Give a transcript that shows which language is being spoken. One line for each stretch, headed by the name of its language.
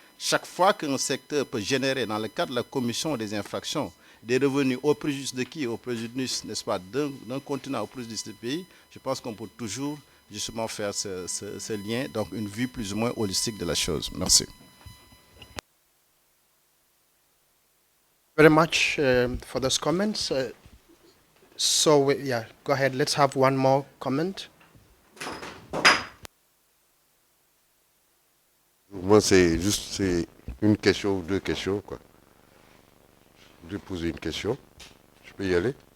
French: Chaque fois qu'un secteur peut générer, dans le cadre de la commission des infractions, des revenus au préjudice de qui? Au préjudice, n'est-ce pas, d'un continent, au préjudice du pays, je pense qu'on peut toujours justement faire ce lien, donc une vue plus ou moins holistique de la chose. Merci.
English: Very much for those comments. Yeah, go ahead. Let's have one more comment.
French: Moi, c'est juste une question ou deux questions, quoi. Je vais poser une question. Je peux y aller?